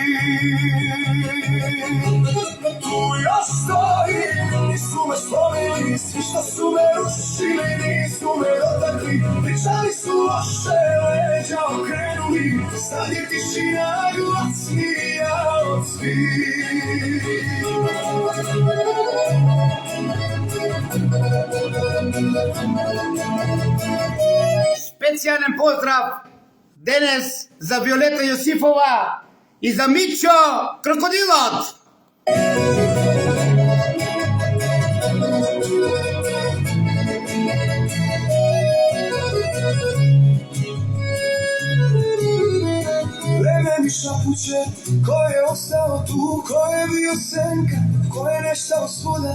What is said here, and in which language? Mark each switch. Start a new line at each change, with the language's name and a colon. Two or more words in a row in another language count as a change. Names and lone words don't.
Serbian: Tu još stojim, nisu me slomili, svi što su me rušili, nisu me dotakli. Pričali su loše, leđa okrenuli, sad je tišina glasnija od svih.
Macedonian: Специјален поздрав денес за Виолета Јосифова и за Мичо Крокодилот.
Serbian: Vreme mi šapuće, ko je ostao tu, ko je bio senka, ko je neštao svuda.